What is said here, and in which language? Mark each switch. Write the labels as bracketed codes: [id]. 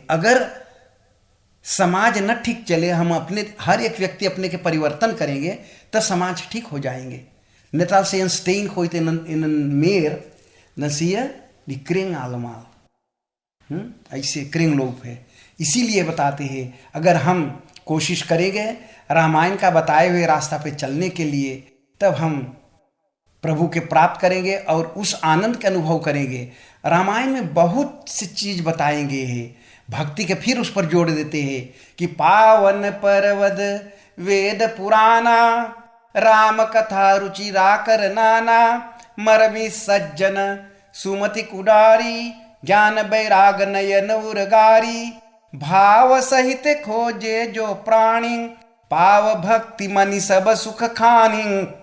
[hi] अगर समाज न ठीक चले, हम अपने हर एक व्यक्ति अपने के परिवर्तन करेंगे तो समाज ठीक हो जाएंगे. [nl] Net als je een steen gooit in een meer, dan zie je die kring allemaal. [hi] ऐसे kringloop है. इसीलिए बताते हैं अगर हम कोशिश करेंगे रामायण का बताए हुए रास्ता पे चलने के लिए, तब हम प्रभु के प्राप्त करेंगे और उस आनंद के अनुभव करेंगे. रामायण में बहुत सी चीज बताएंगे हैं. भक्ति के फिर उस पर जोड़ देते हैं कि पावन पर्वत वेद पुराना, राम कथा रुचि राकर नाना, मरमी सज्जन सुमति कुडारी, ज्ञान बैराग नयन उरगारी, भाव सहित खोजे जो प्राणी, पाव भक्ति मनि सब सुख खानी.